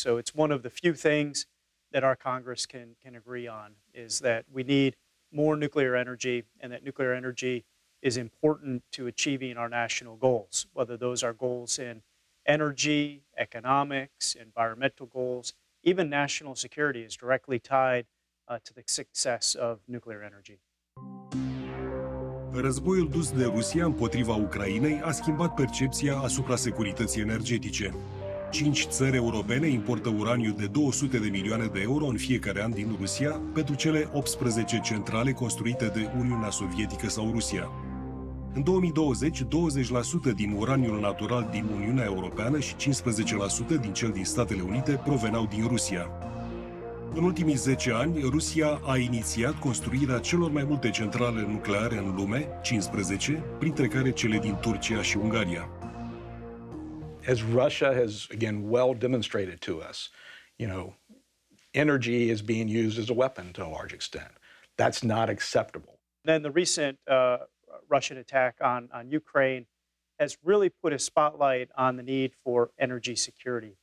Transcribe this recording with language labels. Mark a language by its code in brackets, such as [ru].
[en] So it's one of the few things that our Congress can agree on, is that we need more nuclear energy, and that nuclear energy is important to achieving our national goals, whether those are goals in energy, economics, environmental goals. Even national security is directly tied to the success of nuclear energy. [ro] Războiul dus de Rusia împotriva Ucrainei a schimbat percepția asupra securității energetice. 5 țări europene importă uraniu de 200 de milioane de euro în fiecare an din Rusia pentru cele 18 centrale construite de Uniunea Sovietică sau Rusia. În 2020, 20% din uraniul natural din Uniunea Europeană și 15% din cel din Statele Unite proveneau din Rusia. În ultimii 10 ani, Rusia a inițiat construirea celor mai multe centrale nucleare în lume, 15, printre care cele din Turcia și Ungaria. [en] As Russia has, again, well demonstrated to us, energy is being used as a weapon to a large extent. That's not acceptable. Then the recent Russian attack on Ukraine has really put a spotlight on the need for energy security.